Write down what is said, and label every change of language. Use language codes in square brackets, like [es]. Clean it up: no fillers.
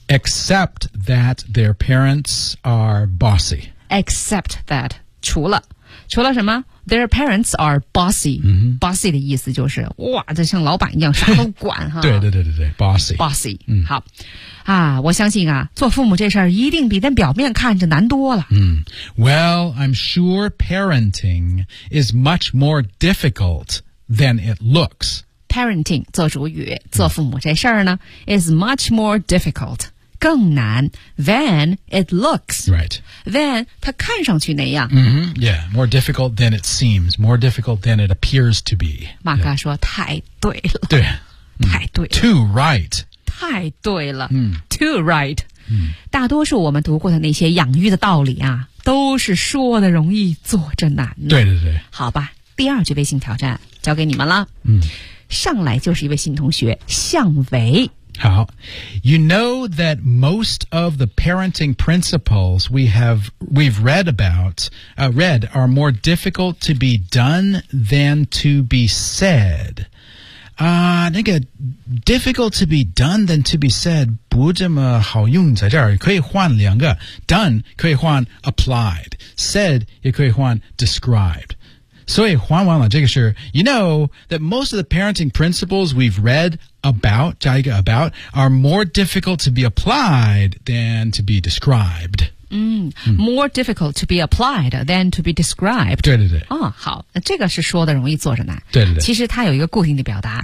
[en] Except that their parents are bossy Except that [zh] 除了什么 [en] ？Their parents are bossy.、嗯、 [zh] bossy 的意思就是哇，这像老板一样，啥都管哈。对对对对对 ，bossy。 [en] bossy、嗯。 [zh] 好啊，我相信啊，做父母这事儿一定比在表面看着难多了。 [en] 嗯 ，Well, I'm sure parenting is much more difficult than it looks. Parenting [zh] 做主语，做父母这事儿呢、 [en] 嗯、，is much more difficult， [zh] 更难 [en] than it looks. Right. Then, [zh] 它看上去那样。 Mm-hmm. [en] Yeah, more difficult than it seems, more difficult than it appears to be. [zh] 马嘎说、 [en] yeah. [zh] 太对了。对。太对了。 [en] Too right. [zh] 太对了。 Mm. [en] Too right.、 Mm. [zh] 大多数我们读过的那些养育的道理啊都是说的容易做着难。对对对。好吧第二句微信挑战交给你们了。 Mm. 上来就是一位新同学向伟。好 [en] You know that most of the parenting principles we've read about,、read are more difficult to be done than to be said. [zh] 那个 [en] difficult to be done than to be said [zh] 不这么好用在这儿可以换两个 [en] done [zh] 可以换 [en] applied, said [zh] 也可以换 [en] described. [zh] 所以换完了这个是 [en] You know that most of the parenting principles we've read about [zh] 加一个 [en] about are more difficult to be applied than to be described、嗯、More difficult to be applied than to be described [zh] 对对对、哦、好这个是说的容易做着难对对对其实它有一个固定的表达